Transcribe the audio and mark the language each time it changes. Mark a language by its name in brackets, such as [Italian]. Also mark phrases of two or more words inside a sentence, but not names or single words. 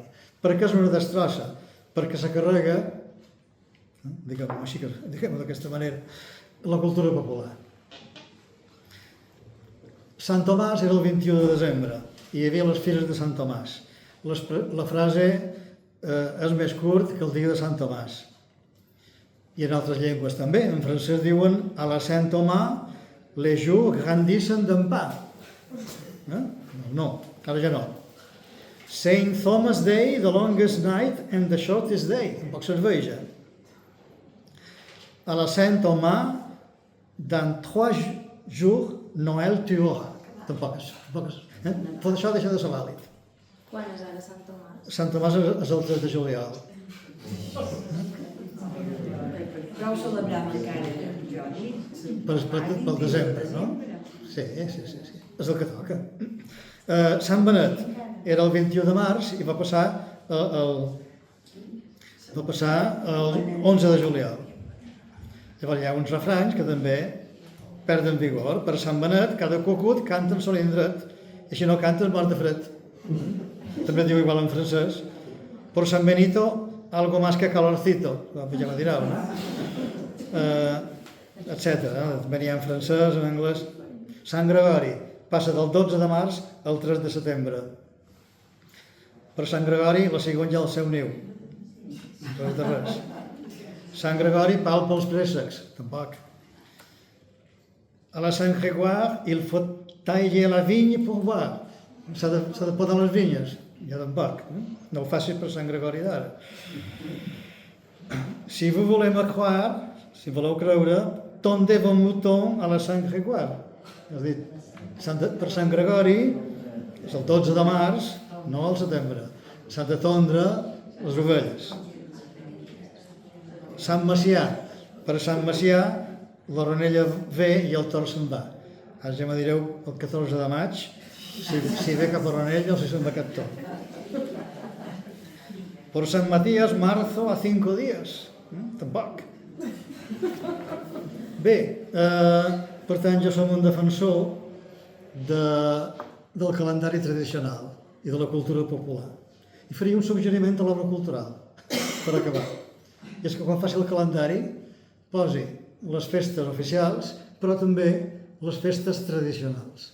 [Catalan] Per què és una destrossa? Perquè se carrega, diguem-ho d'aquesta manera, la cultura popular. Sant Tomàs era el 21 de desembre i hi havia les fires de Sant Tomàs. La frase és més curt que el dia de Sant Tomàs. I en altres llengües també. En francès diuen [French] a la Saint Thomas les jours grandissent d'un pas. [Catalan] No, encara ja no. [English] Saint Thomas Day, the longest night and the shortest day. [Catalan] Tampoc serveix, [French] A la Saint Thomas, dans 3 jours, Noël tu auras. [Catalan] Tampoc és. Tot això deixa de ser vàlid. Quan és ara Sant Tomàs? Sant Tomàs és el 3 de juliol. Però ho celebrem encara, Jordi. Pel desembre, no? Sí. És el que toca. Sant Benet era el 21 de març i va passar el 11 de juliol. Llavors hi ha uns refranys que també perden vigor. Per Sant Benet, cada cucut canta en sol indret, i si no canta és mort de fred. També diu igual en francès. [Spanish] Por San Benito, algo más que calorcito. [Catalan] Ja me direu, no? Etcètera. També n'hi ha en francès, en anglès. Sant Gregori passa del 12 de març al 3 de setembre. Per Sant Gregori la cigony ja al seu niu. Res de res. Sant Gregori palpa els préssecs. Tampoc. [French] A la Sant Grégoire, il faut tailler la vigne pour boire. [Catalan] S'ha de podar les vinyes. Ja tampoc. No ho facis per Sant Gregori d'ara. [French] Si vous voulez me croire, [Catalan] si voleu creure, [French] tondez vos moutons a la Sant Grégoire. [Catalan] És a dir, per Sant Gregori, és el 12 de març, no al setembre. S'han de tondre les ovelles. Sant Macià. Per Sant Macià, l'oronella ve i el tord se'n va. Ara ja me direu el 14 de maig si ve cap oronella o si se'n va cap tord. [Spanish] Por San Matías, marzo a 5 días. [Catalan] Tampoc. Bé, per tant, jo som un defensor del calendari tradicional i de la cultura popular. I faria un suggeriment a l'obra cultural, per acabar. I és que quan faci el calendari posi les festes oficials, però també les festes tradicionals.